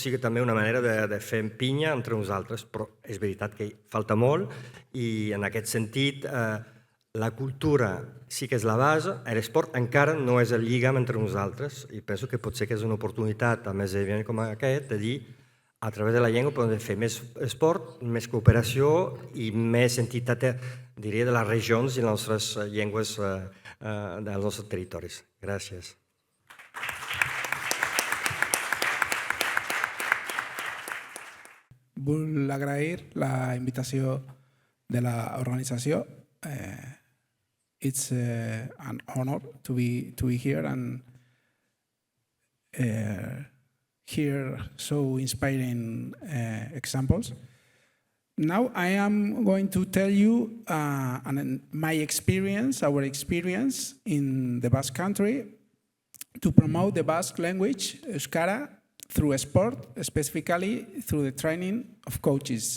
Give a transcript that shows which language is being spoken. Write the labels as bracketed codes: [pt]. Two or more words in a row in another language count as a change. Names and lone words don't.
[ca] sigui també una manera de fer pinya entre nosaltres, però és veritat que falta molt, i en aquest sentit la cultura sí que és la base, l'esport encara no és el lligam entre nosaltres, i penso que potser que és una oportunitat a més evident com aquest de dir a través de la llengua podem fer més esport, més cooperació i més entitat, diria, de les regions i les nostres llengües dels nostres territoris. Gràcies. Vull agrair la invitació de l'organització. [en] It's an honor to be here and hear so inspiring examples. Now I am going to tell you my experience, our experience in the Basque Country to promote the Basque language, Euskara, through sport, specifically through the training of coaches.